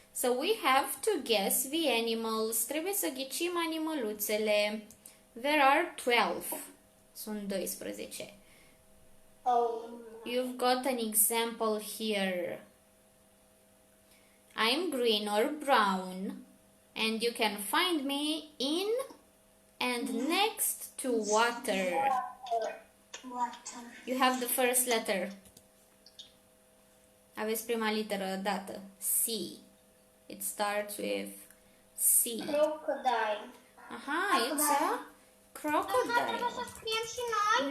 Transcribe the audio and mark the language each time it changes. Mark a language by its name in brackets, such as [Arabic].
[English] So we have to guess the animals. [Romanian] Trebuie să ghicim animăluțele. [English] There are 12. [Romanian] Sunt 12. Oh. [English] You've got an example here. I'm green or brown, and you can find me in and next to water. Water. You have the first letter. [Romanian] Aveți prima literă dată. [English] C. It starts with C. Crocodile. Aha, it's a crocodile. [Romanian] Trebuie să scriem și noi?